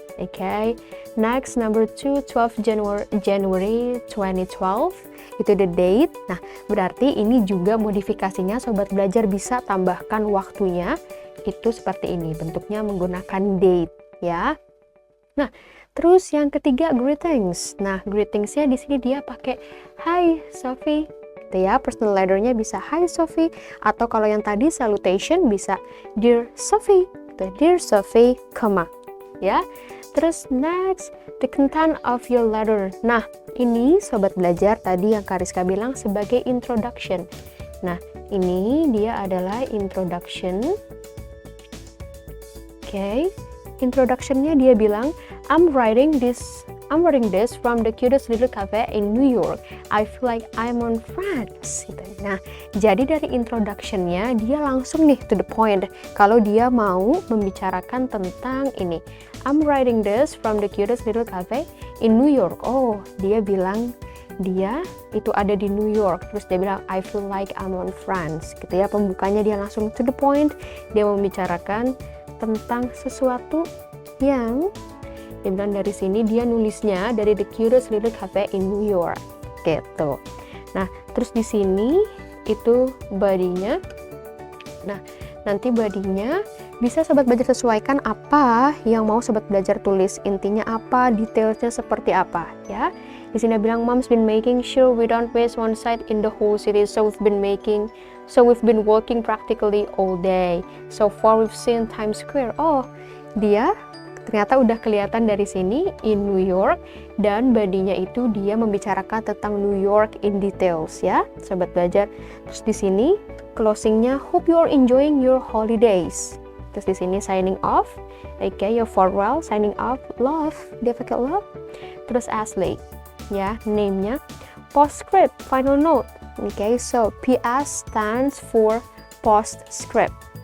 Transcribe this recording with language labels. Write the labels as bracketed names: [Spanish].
[English] Okay, next number 2, 12 January 2012, itu the date. [Indonesian] Nah, berarti ini juga modifikasinya Sobat Belajar bisa tambahkan waktunya, itu seperti ini, bentuknya menggunakan date ya. Nah, terus yang ketiga greetings. Nah, greetingsnya di sini dia pakai hi Sophie, gitu ya. Personal letter-nya bisa hi Sophie, atau kalau yang tadi salutation bisa dear Sophie, gitu. [English] Dear Sophie, ya. Terus next, the content of your letter. [Indonesian] Nah, ini Sobat Belajar tadi yang Kariska bilang sebagai introduction. Nah, ini dia adalah introduction. [English] Oke, introduction-nya dia bilang, I'm writing this from the cutest little cafe in New York. I feel like I'm on France. Gitu. Nah, jadi dari introduction-nya dia langsung nih to the point. Kalau dia mau membicarakan tentang ini, I'm writing this from the cutest little cafe in New York. [Indonesian] Oh, dia bilang dia itu ada di New York. [English] Terus dia bilang I feel like I'm on France. [Indonesian] Gitu ya, pembukanya dia langsung to the point. Dia membicarakan tentang sesuatu yang dia bilang dari sini dia nulisnya dari the cutest little cafe in New York. Gitu. Nah, terus di sini itu body-nya. Nah, nanti body-nya bisa sobat belajar sesuaikan apa yang mau sobat belajar tulis, intinya apa, detailsnya seperti apa ya. [English] Di sini bilang mom's been making sure we don't waste one side in the whole city, so we've been working practically all day. So far we've seen Times Square. [Indonesian] Oh, dia ternyata udah kelihatan dari sini in New York, dan badinya itu dia membicarakan tentang New York in details ya, sobat belajar. [English] Terus di sini closingnya hope you are enjoying your holidays. Terus di sini signing off, okay, your farewell, signing off, love, dia pakai love. Terus Ashley, ya, name-nya. Postscript, final note, okay, so PS stands for postscript.